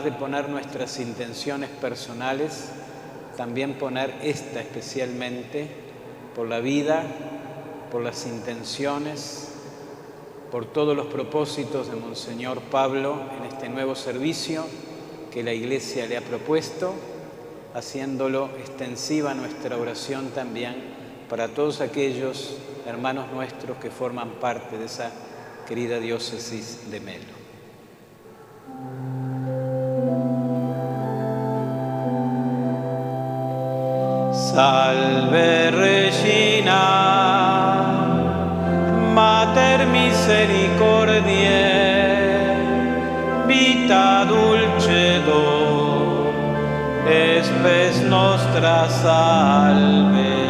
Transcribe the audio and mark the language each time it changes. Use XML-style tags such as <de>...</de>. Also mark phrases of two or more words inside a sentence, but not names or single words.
<es>de poner nuestras intenciones personales, también poner esta especialmente por la vida, por las intenciones, por todos los propósitos de Monseñor Pablo en este nuevo servicio que la Iglesia le ha propuesto, haciéndolo extensiva nuestra oración también para todos aquellos hermanos nuestros que forman parte de esa querida diócesis de Melo.</es> <la>Salve Regina, Mater misericordiae, vita dulcedo, spes nostra salve.</la>